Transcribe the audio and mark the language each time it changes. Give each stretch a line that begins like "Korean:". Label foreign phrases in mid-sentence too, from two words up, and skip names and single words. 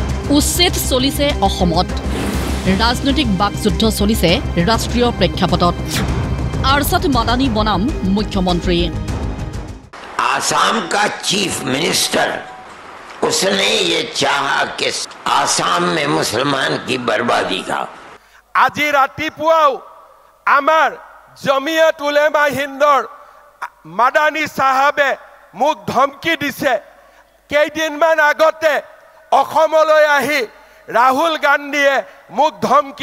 Assamese: উচ্ছেদ চলিছে অসমত ৰাজনৈতিক বাকযুদ্ধ চলিছে ৰাষ্ট্ৰীয় প্ৰেক্ষাপটত আৰছাদ মাদানী বনাম মুখ্যমন্ত্ৰী
Hindi: आसाम का
English: chief minister
Hindi: उसने ये चाहा कि आसाम में मुसलमान की बर्बादी का
Assamese: আজি ৰাতিপুৱাও আমাৰ জমিয়ত উলেমা হিন্দৰ মাদানী সাহাবে মোক ধমকি দিছে কেইদিনমান আগতে অসমলৈ আহি ৰাহুল গান্ধীয়ে মোক ধমকি